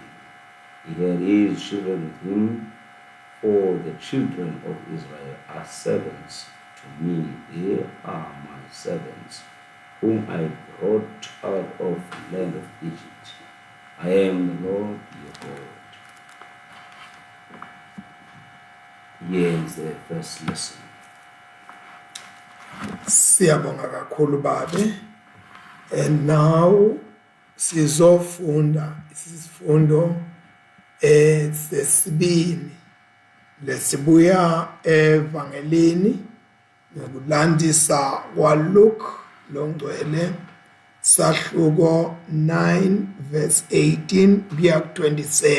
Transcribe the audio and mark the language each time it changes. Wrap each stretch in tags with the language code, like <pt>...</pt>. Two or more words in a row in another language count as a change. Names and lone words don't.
<en>Here is children with him, for the children of Israel are servants to me. They are my servants, whom I brought out of the land of Egypt. I am the Lord your God. Here is the first lesson.</en> <zu>Siyabonga kakhulu babe.</zu> <en>And now</en> <zu>sizofunda isifundo sesibini lesibuya evangelini ngokulandisa kwaLuke longcwele sahluko 9 verse 18 kuya 27.</zu>